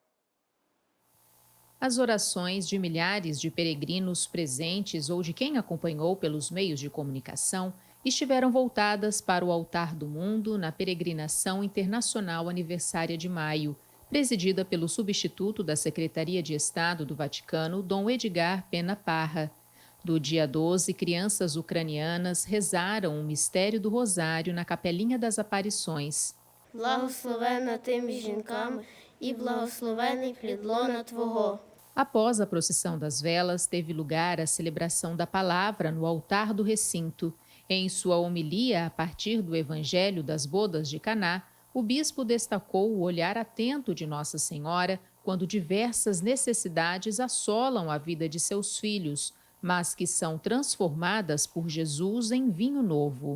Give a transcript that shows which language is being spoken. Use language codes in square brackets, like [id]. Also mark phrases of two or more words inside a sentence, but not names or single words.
[pt] As orações de milhares de peregrinos presentes ou de quem acompanhou pelos meios de comunicação estiveram voltadas para o altar do mundo na peregrinação internacional aniversária de maio, presidida pelo substituto da Secretaria de Estado do Vaticano, Dom Edgar Pena Parra. Do dia 12, crianças ucranianas rezaram o mistério do Rosário na Capelinha das Aparições. [uk] Благословенна ти між жінками і благословений плід лона Твого. [pt] Após a procissão das velas, teve lugar a celebração da palavra no altar do recinto. Em sua homilia, a partir do Evangelho das Bodas de Caná, o bispo destacou o olhar atento de Nossa Senhora quando diversas necessidades assolam a vida de seus filhos, mas que são transformadas por Jesus em vinho novo.